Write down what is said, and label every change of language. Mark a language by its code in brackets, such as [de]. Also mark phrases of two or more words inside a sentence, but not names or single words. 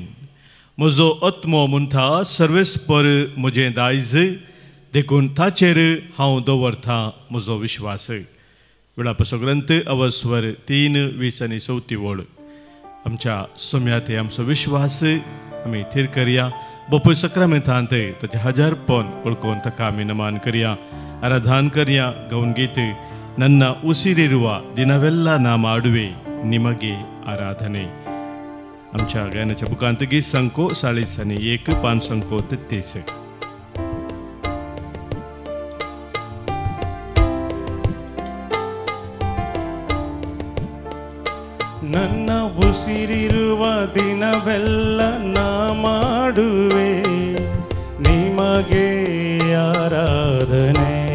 [kok] म्हजो आत्मो म्हणटा सर्वेस्पर म्हजें दायज, देखून ताचेर हांव दवरतां म्हजो विश्वास. वेळापसो ग्रंथ अवस्वर 3:20 आनी 34. आमच्या सोम्यात आमचो विश्वास आमी थीर करया. बापूय सक्रामेंतांत ताचे हजारपण वळखून ताका आमी नमान करया, आराधन करया. गौन गीत [kn] ನನ್ನ ಉಸಿರಿರುವ ದಿನವೆಲ್ಲ ನಾ ಮಾಡುವೆ ನಿಮಗೆ ಆರಾಧನೆ. [kok] आमच्या गायनाच्या बुकांत गीत संको 40 पान संको 33. [kn] ನನ್ನ ಉಸಿರಿರುವ ದಿನವೆಲ್ಲ ನಾ ಮಾಡುವೆ ನಿಮಗೆ ಆರಾಧನೆ.